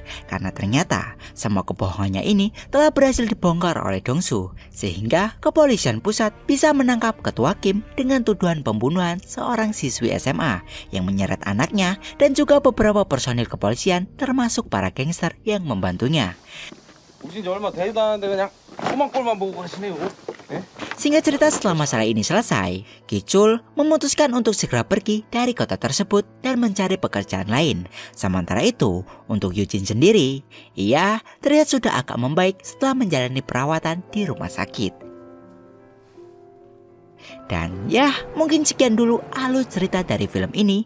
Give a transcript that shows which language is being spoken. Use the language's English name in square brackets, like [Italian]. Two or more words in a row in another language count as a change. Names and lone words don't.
[Indonesian] Karena ternyata semua kebohongannya ini telah berhasil dibongkar oleh Dongsu, sehingga kepolisian pusat bisa menangkap Ketua Kim dengan tuduhan pembunuhan seorang siswi SMA yang menyeret anaknya dan juga beberapa personil kepolisian termasuk para gangster yang membantunya. [Korean] 오신 지 얼마 되지도 않았는데 그냥 꼬만 꼴만 보고 가시네요. 예? [Indonesian] Singkat cerita, setelah masalah ini selesai, Kichul memutuskan untuk segera pergi dari kota tersebut dan mencari pekerjaan lain. Sementara itu, untuk Eugene sendiri, ia terlihat sudah agak membaik setelah menjalani perawatan di rumah sakit. Dan ya, mungkin sekian dulu alur cerita dari film ini.